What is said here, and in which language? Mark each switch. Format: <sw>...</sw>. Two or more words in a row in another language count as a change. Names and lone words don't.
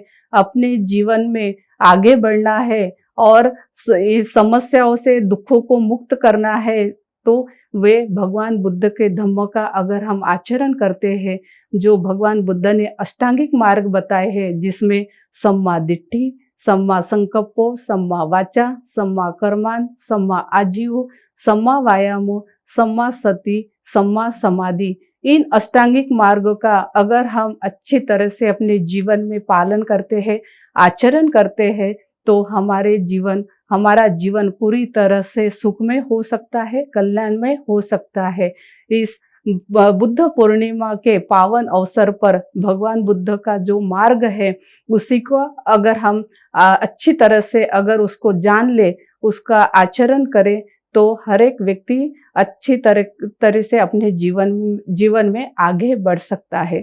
<hi>अपने जीवन में आगे बढ़ना है और समस्याओं से, दुखों को मुक्त करना है, तो वे भगवान बुद्ध के धम्म का अगर हम आचरण करते हैं, जो भगवान बुद्ध ने अष्टांगिक मार्ग बताए हैं, जिसमें</hi> <pi>सम्मा दिट्ठी, सम्मा संकल्पो, सम्मा वाचा, सम्मा कर्मान, सम्मा आजीव, सम्मा वायामो, सम्मा सति, सम्मा समाधि,</pi> <hi>इन अष्टांगिक मार्गों का अगर हम अच्छी तरह से अपने जीवन में पालन करते हैं, आचरण करते हैं, तो हमारा जीवन पूरी तरह से सुखमय हो सकता है, कल्याणमय हो सकता है। इस बुद्ध पूर्णिमा के पावन अवसर पर भगवान बुद्ध का जो मार्ग है, उसी को अगर हम अच्छी तरह से अगर उसको जान ले, उसका आचरण करें, तो हर एक व्यक्ति अच्छी तरह से अपने जीवन में आगे बढ़ सकता है।</hi>